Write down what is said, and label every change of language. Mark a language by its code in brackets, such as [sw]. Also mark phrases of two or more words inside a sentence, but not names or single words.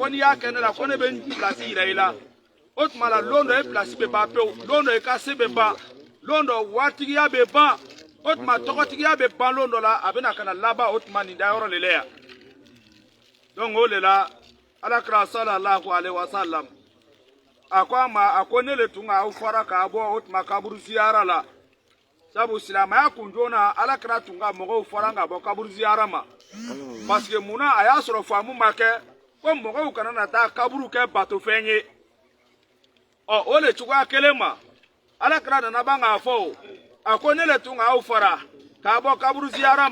[bm] n'i y'a kɛ ne la ko ne bɛ n pilasi yira i la o tuma la lon dɔ e pilasi bɛ ban pewu lon dɔ e ka se bɛ ban lon dɔ waritigiya bɛ ban o tuma tɔgɔtigiya bɛ ban lon dɔ la a bɛna ka na laban o tuma nin dayɔrɔ de la yan donc o de la alakira [ar] صلى الله عليه وسلم [bm] a ko a ma a ko ne le tun k'aw fara k'a bɔ o tuma kaburu ziyara la sabu silamɛya kun joona alakira tun ka mɔgɔw fara ka bɔ kaburu ziyara ma [fr] parce que [bm] munna a y'a sɔrɔ faamu ma kɛ ko mɔgɔw kana na taa kaburu kɛ batofɛn ye ɔ o le cogoya kelen ma alakira nana ban k'a fɔ a ko ne le tun k'aw fara k'a bɔ kaburu ziyara